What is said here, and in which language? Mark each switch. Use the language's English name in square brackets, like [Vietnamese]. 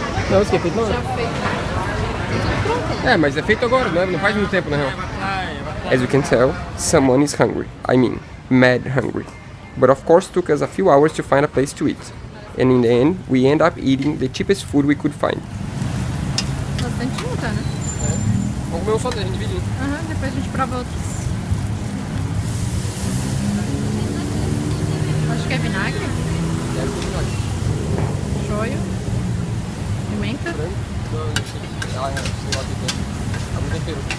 [Portuguese] Não, isso aqui é feito não? Já feito. Tudo pronto. É, mas é feito agora, não faz muito tempo na real. [English] As you can tell, someone is hungry. I mean, mad hungry. But of course took us a few hours to find a place to eat. And in the end, we end up eating the cheapest food we could find. [Portuguese] Bastante junta, né? É. Vamos comer um só, a gente divide. Depois a gente prova outros. Acho que é vinagre. Deve ser vinagre. Shoyu. Pimenta? Não, sei lá o que tem. Algum tempero.